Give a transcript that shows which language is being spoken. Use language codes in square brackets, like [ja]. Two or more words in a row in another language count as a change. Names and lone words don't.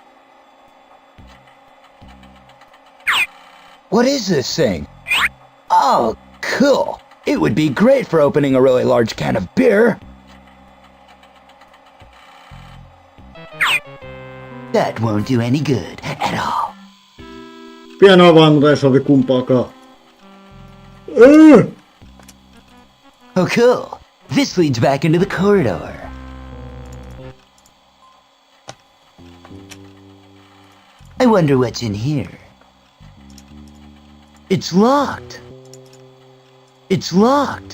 [en] What is this thing? Oh, cool. It would be great for opening a really large can of beer. That won't do any good at all. [fi] Pieni avain, mutta ei sovi kumpaakaan. [en] Oh, cool. This leads back into the corridor. I wonder what's in here. It's locked. It's locked.